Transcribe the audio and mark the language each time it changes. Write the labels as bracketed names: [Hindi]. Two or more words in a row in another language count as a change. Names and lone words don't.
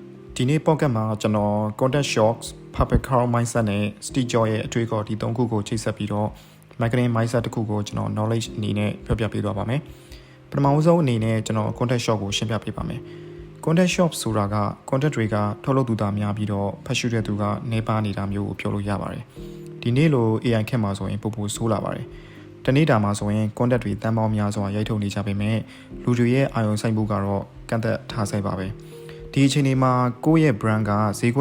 [Burmese] ဒီနေ့ podcast မှာကျွန်တော် [English] content shocks public crowd mindset [Burmese] နဲ့ Steve Jobs ရဲ့အတွေ့အကြုံဒီ၃ခုကိုချိတ်ဆက်ပြီးတော့ [English] marketing mindset [Burmese] တစ်ခုကိုကျွန်တော် knowledge အနေ နဲ့ပြောပြပေးသွားပါမယ်။ပထမဆုံးအနေနဲ့ကျွန်တော် [English] content shock [Burmese] ကိုရှင်းပြပေးပါမယ်။ [English] content shock [Burmese] ဆိုတာက content တွေကထုတ်လုပ်သူသားများပြီးတော့ဖတ်ရှုတဲ့သူကနေပါနေတာမျိုးကိုပြောလို့ရပါတယ်။ဒီနေ့လို AI ခက်မှာဆိုရင်ပိုဆိုးလာပါတယ်။တနေ့တာမှာဆိုရင် content တွေတန်းပေါင်းများစွာရိုက်ထုတ်နေကြပေမဲ့လူတွေရဲ့အာရုံစိုက်မှုကတော့ကန့်သက်ထားဆဲပါပဲ။ဒီအချိန်ဒီမှာကိုယ့်ရဲ့ brand ကဈေးကွက်